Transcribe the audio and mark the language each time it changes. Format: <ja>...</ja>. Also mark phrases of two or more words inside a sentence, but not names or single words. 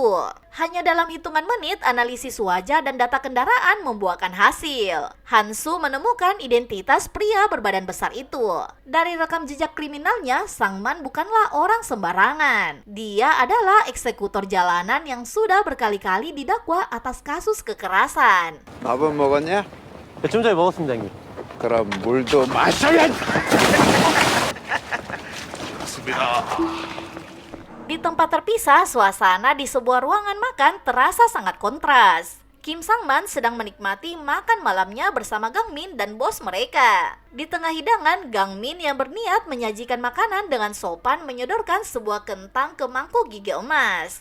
<id>Hanya dalam hitungan menit, analisis wajah dan data kendaraan membuahkan hasil. Hansu menemukan identitas pria berbadan besar itu. Dari rekam jejak kriminalnya, Sangman bukanlah orang sembarangan. Dia adalah eksekutor jalanan yang sudah berkali-kali didakwa atas kasus kekerasan.</id> <ko>밥은 먹었냐? 좀 전에 먹었습니다, 형님. 그럼 물도 마셔야지.</ko> <id>Di tempat terpisah, suasana di sebuah ruangan makan terasa sangat kontras. Kim Sangman sedang menikmati makan malamnya bersama Gang Min dan bos mereka. Di tengah hidangan, Gang Min yang berniat menyajikan makanan dengan sopan menyodorkan sebuah kentang ke mangkuk gigi emas.</id>